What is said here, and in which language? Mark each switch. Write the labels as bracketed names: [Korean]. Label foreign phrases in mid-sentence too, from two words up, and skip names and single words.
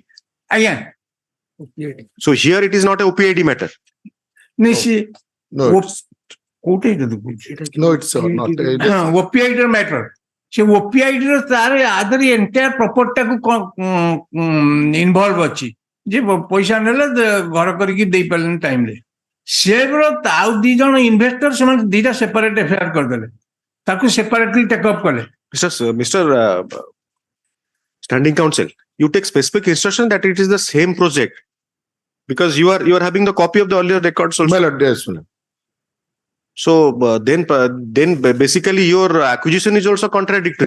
[English] Again. So here it is not a OPID matter. No, it's not. OPID matter. So OPID other entire property involved [Odia] ଅଛି ଯେ ପଇସା ନେଲେ ଘର କରିକି ଦେଇ ପାରିଲେନି ଟାଇମରେ ସେର ଆଉ ଦି ଜଣ ଇନଭେଷ୍ଟର ସେମାନେ ଦିଟା [English] separate FIR [Odia] କରିଦେଲେ ତାକୁ [English] separately take up [Odia] କଲେ. [English] Mr. Standing Counsel, you take specific instruction that it is the same project because you are having the copy of the earlier records also. So then basically your accusation is also contradictory.